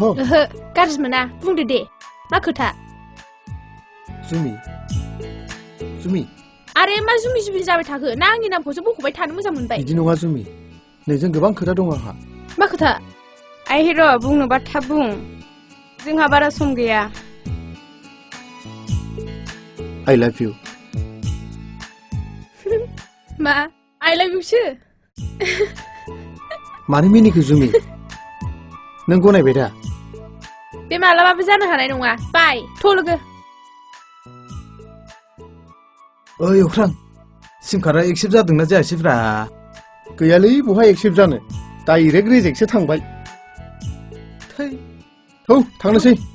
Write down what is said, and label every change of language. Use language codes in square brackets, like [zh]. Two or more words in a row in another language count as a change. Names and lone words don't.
[brx] ओहो गाज्रि मोना बुंदो दे मा खोथा जुमि जुमि आरे मा जुमि जुमि जाबाय थाखो ना आंनि नामखौसो बख'बाय थानो मोजां मोनबाय बिदि नङा जुमि नोंजों गोबां खोथा दं आंहा मा खोथा आइ हिर' बुंनोबा थाब बुं जोंहा बारा सम गैया [en] I love you [brx] मा [en] I love you [brx] सो मानो मिनिखो जुमि नों गनायबाय दा बे मालाबाबो जानो हानाय नङा बाय थ' लोगो ओइ अख्रां सिम कार्डआ एक्सेप्ट जादोंना जायासैब्रा गैयालै बहा एक्सेप्ट जानो डाइरेक्ट रिजेक्टसो थांबाय थै थौ थांनोसै